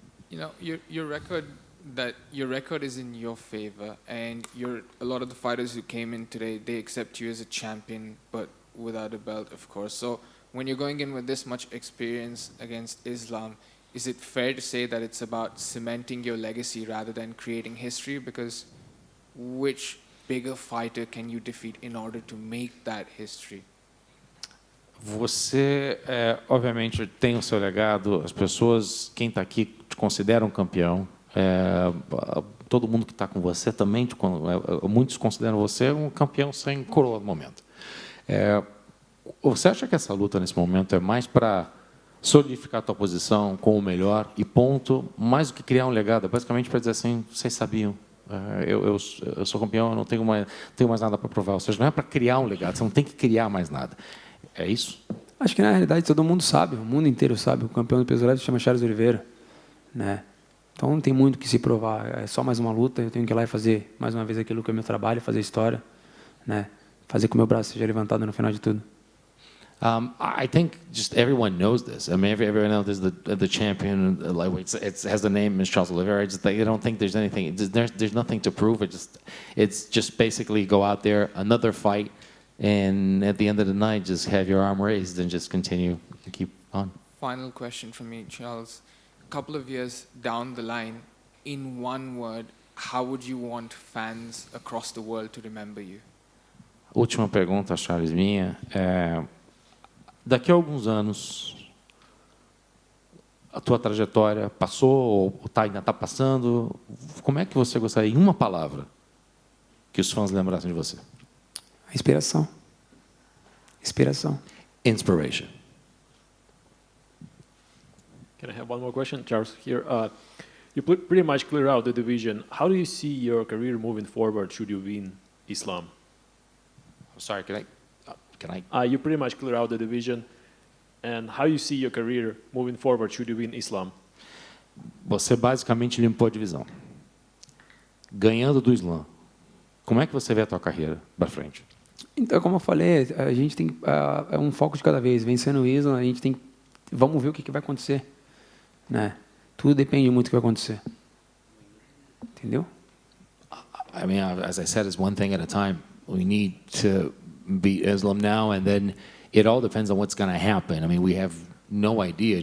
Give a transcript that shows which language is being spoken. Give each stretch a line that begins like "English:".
English: You know, your record is in your favor, and a lot of the fighters who came in today, they accept you as a champion, but without a belt, of course. So when you're going in with this much experience against Islam, is it fair to say that it's about cementing your legacy rather than creating history? Because which bigger fighter can you defeat in order to make that history?
Portuguese: Você, obviamente, tem o seu legado. As pessoas, quem está aqui, te considera um campeão. Todo mundo que está com você também, muitos consideram você um campeão sem coroa no momento. Você acha que essa luta, nesse momento, é mais para solidificar a tua posição com o melhor e ponto, mais do que criar um legado? É basicamente para dizer assim, vocês sabiam, eu sou campeão, eu não tenho mais nada para provar. Ou seja, não é para criar um legado, você não tem que criar mais nada. É isso? Acho que, na realidade, todo mundo sabe, o mundo inteiro sabe. O campeão do peso leve se chama Charles Oliveira, né? Então, não tem muito que se provar. É só mais uma luta, eu tenho que ir lá e fazer, mais uma vez, aquilo que é meu trabalho, fazer história, né? Fazer com que o meu braço seja levantado no final de tudo.
English: I think just everyone knows this. I mean, everyone knows the champion lightweight. It has the name is Charles Oliveira. I don't think there's anything. There's nothing to prove. It's just basically go out there, another fight, and at the end of the night, just have your arm raised and just continue to keep on. Final question from me, Charles. A couple of years down the line, in one word, how would you want fans across the world to remember you?
Portuguese: Última pergunta, Charles, minha. Daqui a alguns anos, a tua trajetória passou ou ainda está passando? Como é que você gostaria, em uma palavra, que os fãs lembrassem de você? Inspiração. Inspiração.
English: Inspiration. Can I have one more question, Charles? Here, you pretty much clear out the division. How do you see your career moving forward should you win Islam? Sorry, can I? You pretty much clear out the division, and how you see your career moving forward should you win Islam?
Portuguese: Você basicamente limpou a divisão. Ganhando do Islã. Como é que você vê a tua carreira para frente? Então, como eu falei, a gente tem é um foco de cada vez. Vencendo o Islam, a gente tem. Vamos ver o que vai acontecer, né? Tudo depende muito do que vai acontecer. Entendeu?
English: I mean, as I said, it's one thing at a time. We need to beat Islam now, and then it all depends on what's going to happen. I mean, we have no idea.